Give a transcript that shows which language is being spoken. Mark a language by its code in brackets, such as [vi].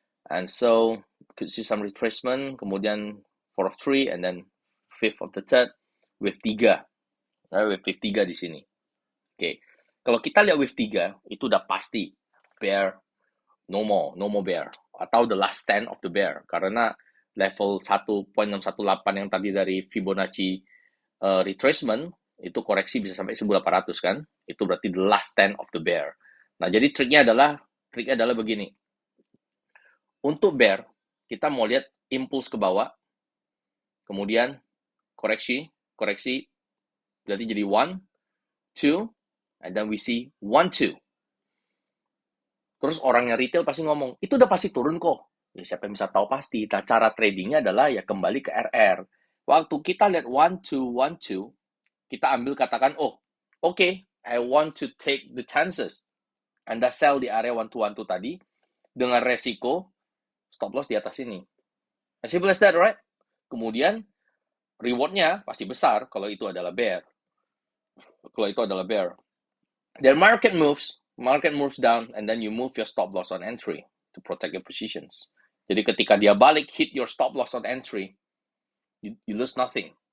[en] And so, could see some retracement. Kemudian 4 of 3. And then 5th of the third. Wave 3. Wave 3 di sini. Okay. [id] Kalau kita lihat wave 3, itu udah pasti bear, [en] no more bear. Atau the last stand of the bear. [id] Karena level 1.618 yang tadi dari Fibonacci retracement, itu koreksi bisa sampai 1800 kan. Itu berarti [en] the last stand of the bear. [id] Nah, jadi triknya adalah begini. Untuk bear, kita mau lihat impuls ke bawah, kemudian koreksi, berarti jadi 1, 2, [en] and then we see [id] 1, 2. Terus orangnya retail pasti ngomong, itu udah pasti turun kok. Ya, siapa yang bisa tahu pasti. Nah, cara tradingnya adalah ya kembali ke RR. Waktu kita lihat 1, 2, 1, 2, kita ambil katakan, oh, okay, [en] I want to take the chances. [id] Anda sell di area 1, 2, 1, 2 tadi, dengan resiko stop loss di atas ini. [en] As simple as that, right? [id] Kemudian, rewardnya pasti besar kalau itu adalah bear. [en] Then market moves down, and then you move your stop loss on entry to protect your positions. [id] Jadi ketika dia balik [en] hit your stop loss on entry, you lose nothing.